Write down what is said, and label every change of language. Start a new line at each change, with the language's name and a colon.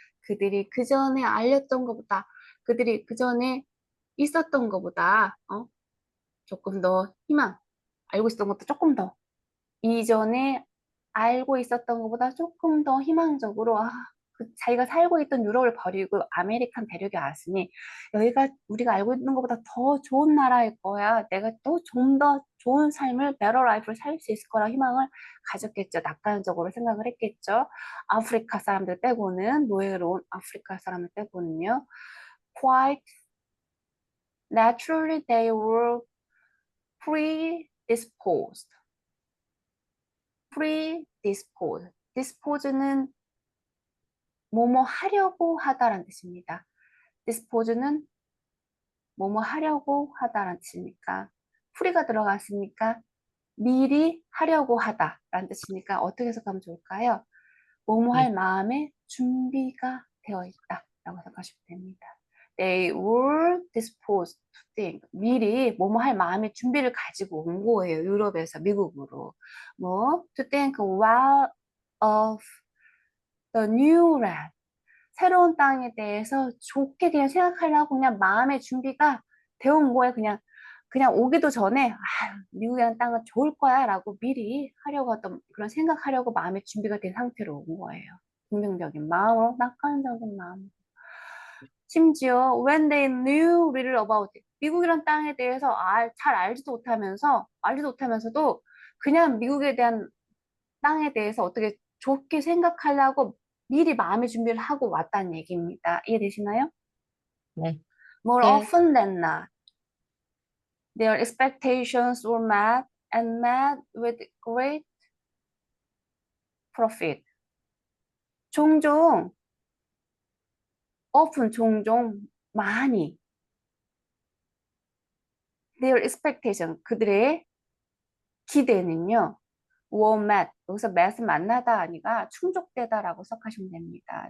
Korean: 그들이 그 전에 알렸던 것보다 그들이 그 전에 있었던 것보다 조금 더 희망 알고 있었던 것도 조금 더 이전에 알고 있었던 것보다 조금 더 희망적으로 자기가 살고 있던 유럽을 버리고 아메리칸 대륙에 왔으니 여기가 우리가 알고 있는 것보다 더 좋은 나라일 거야. 내가 또 좀 더 좋은 삶을
English: better life
Korean: 를 살 수 있을 거라 희망을 가졌겠죠. 낙관적으로 생각을 했겠죠. 아프리카 사람들 빼고는 노예로 온 아프리카 사람을 빼고는요.
English: Quite naturally they were predisposed. predisposed.
Korean: dispose는 뭐뭐 하려고 하다라는 뜻입니다. dispose는 뭐뭐 하려고 하다라는 뜻이니까 프리가 들어갔으니까 미리 하려고 하다라는 뜻이니까 어떻게 해석하면 좋을까요? 뭐뭐 할 예, 마음에 준비가 되어 있다라고 생각하시면 됩니다.
English: They were disposed to think.
Korean: 미리 뭐뭐 할 마음의 준비를 가지고 온 거예요. 유럽에서 미국으로. 뭐
English: to think well of the new land.
Korean: 새로운 땅에 대해서 좋게 그냥 생각하려고 그냥 마음의 준비가 되어 온 거예요. 그냥 오기도 전에 미국이라는 땅은 좋을 거야 라고 미리 하려고 했던 그런 생각하려고 마음의 준비가 된 상태로 온 거예요. 긍정적인 마음으로 낙관적인 마음. 심지어
English: when they knew little about it.
Korean: 미국이란 땅에 대해서 잘 알지도 못하면서도 그냥 미국에 대한 땅에 대해서 어떻게 좋게 생각하려고 미리 마음의 준비를 하고 왔다는 얘기입니다. 이해되시나요? 네,
English: More
Korean: 네,
English: often than not, their expectations were met and met with great profit.
Korean: 종종, 종종, 많이
English: their expectation,
Korean: 그들의 기대는요.
English: were met,
Korean: 여기서 met은 만나다 아니가 충족되다라고 생각하시면 됩니다.